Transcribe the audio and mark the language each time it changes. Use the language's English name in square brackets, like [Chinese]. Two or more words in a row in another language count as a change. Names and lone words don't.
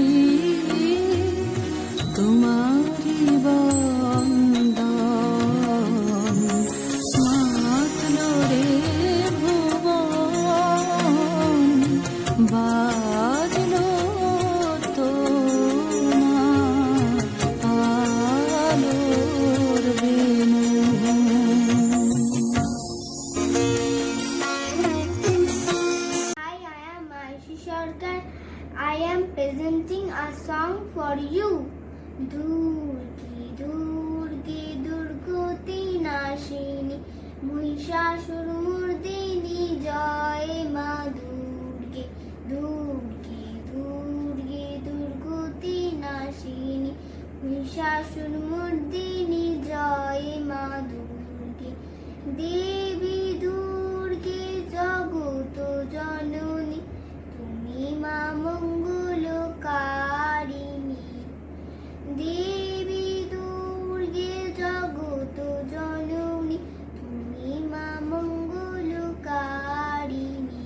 [Bangla] তোমারি বন্দন, মাতলো রে ভুবন, বাজলো তোমার আলোর বেনু। [English] Hi, I am Aishi Sarkar. I am presenting a song for you. [Bangla] দুর্গে দুর্গতি নাশিনী মহিষাসুর মর্দিনী জয় মা দুর্গে দুর্গে দুর্গতি নাশিনী মহিষাসুর মর্দিনী জয় মা দুর্গে দেবী দুর্গে জগত জননী তুমি মা মঙ্গলকারিণী। দেবী দুর্গে জগত জননী তুমি মা মঙ্গলকারিণী।